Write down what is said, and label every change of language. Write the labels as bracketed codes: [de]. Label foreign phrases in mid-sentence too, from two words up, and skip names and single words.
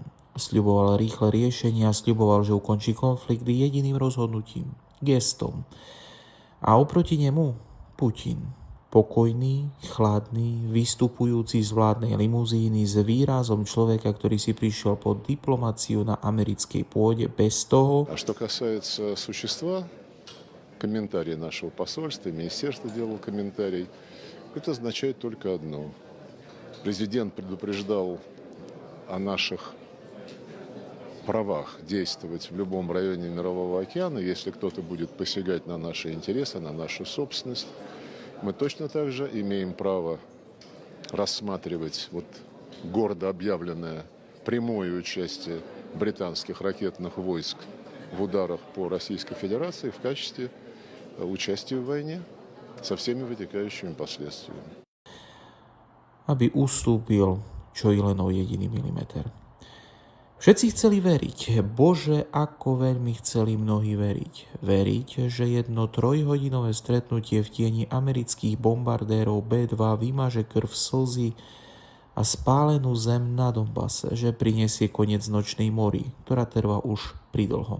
[sk] Sľuboval rýchle riešenia, sľuboval, že ukončí konflikt jediným rozhodnutím, gestom. A oproti nemu Putin. Pokojný, chladný, vystupujúci z vládnej limuzíny s výrazom človeka, ktorý si prišiel po diplomáciu na americkej pôde bez toho. [ru] А что касается существа, комментарии нашего посольства, министерство делало комментарий, это означает только одно. Президент предупреждал о наших правах действовать в любом районе Мирового океана, если кто-то будет посягать на наши интересы, на нашу собственность. Мы точно так же имеем право рассматривать гордо объявленное прямое участие британских ракетных войск в ударах по Российской Федерации в качестве участия в войне со всеми вытекающими последствиями. [sk] Aby ustúpil čo i len o jediný milimeter. Všetci chceli veriť, Bože, ako veľmi chceli mnohí veriť. Veriť, že jedno trojhodinové stretnutie v tieni amerických bombardérov B-2 vymaže krv, slzy a spálenú zem na Donbase, že prinesie koniec nočnej mori, ktorá trvá už pridlho.